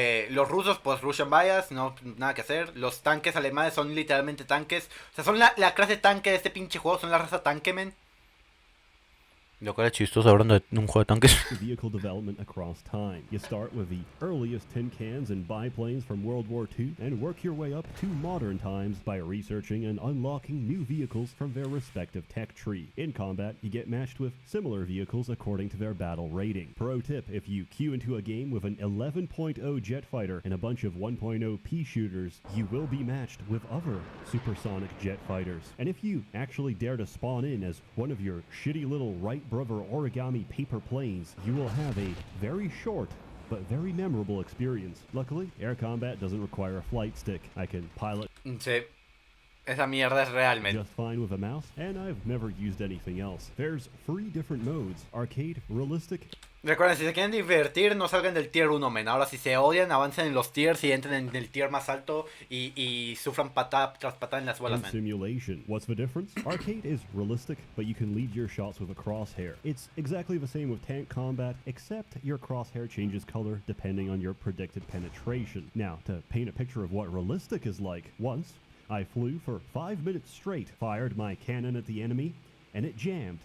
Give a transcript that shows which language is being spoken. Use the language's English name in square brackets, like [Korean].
[Spanish] Los rusos, pues Russian Bias, no, nada que hacer. Los tanques alemanes son literalmente tanques. O sea, son la clase tanque de este pinche juego, son la raza tanque, men. Lo cual es chistoso hablando de un juego de tanques. [English] Vehicle development across time. You start with the earliest tin cans and biplanes from World War II and work your way up to modern times by researching and unlocking new vehicles from their respective tech tree. In combat, you get matched with similar vehicles according to their battle rating. Pro tip, if you queue into a game with an 11.0 jet fighter and a bunch of 1.0 pea shooters, you will be matched with other supersonic jet fighters. And if you actually dare to spawn in as one of your shitty little Wright Brother origami paper planes, you will have a very short but very memorable experience. Luckily, air combat doesn't require a flight stick. I can pilot [Spanish] Sí, esa mierda es real, men. [English] just fine with a mouse, and I've never used anything else. There's 3 different modes: arcade, realistic. [Spanish] Recuerden, si se quieren divertir, no salgan del tier 1, men. Ahora, si se odian, avancen en los tiers y entren en el tier más alto y sufran patada tras patada en las bolas, [English] And [Spanish] men. [English] simulation. What's the difference? Arcade is realistic, but you can lead your shots with a crosshair. It's exactly the same with tank combat, except your crosshair changes color depending on your predicted penetration. Now, to paint a picture of what realistic is like, once I flew for 5 minutes straight, fired my cannon at the enemy, and it jammed.